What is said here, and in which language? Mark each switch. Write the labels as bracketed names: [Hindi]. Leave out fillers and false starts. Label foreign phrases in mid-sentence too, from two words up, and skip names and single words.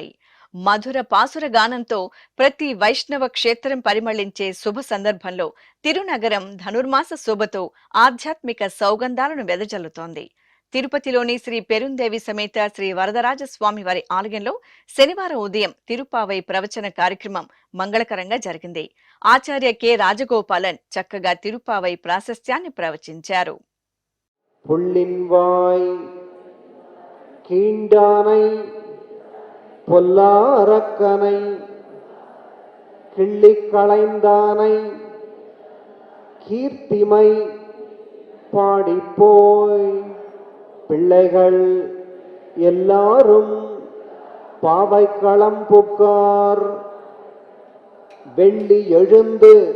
[Telugu] మధుర పాసుర గానంతో ప్రతి వైష్ణవ క్షేత్రం పరిమళించే శుభ సందర్భంలో తిరునగరం ధనుర్మాస శోభతో ఆధ్యాత్మిక సౌగంధాలను వెదజల్లుతోంది. తిరుపతిలోని శ్రీ పెరుందేవి సమేత శ్రీ వరదరాజ స్వామి వారి ఆలయంలో శనివారం ఉదయం తిరుప్పావై ప్రవచన కార్యక్రమం మంగళకరంగా జరిగింది. ఆచార్య కె రాజగోపాలన్ చక్కగా తిరుప్పావై ప్రాశస్త్యాన్ని ప్రవచించారు. [Tamil] புள்ளின்வாய் கீண்டானை பொல்லாரக்கனை கிள்ளிக் களைந்தானை கீர்த்திமை பாடிப்போய் பிள்ளைகள் எல்லாரும் பாவைக்களம் புக்கார் வெள்ளி எழுந்து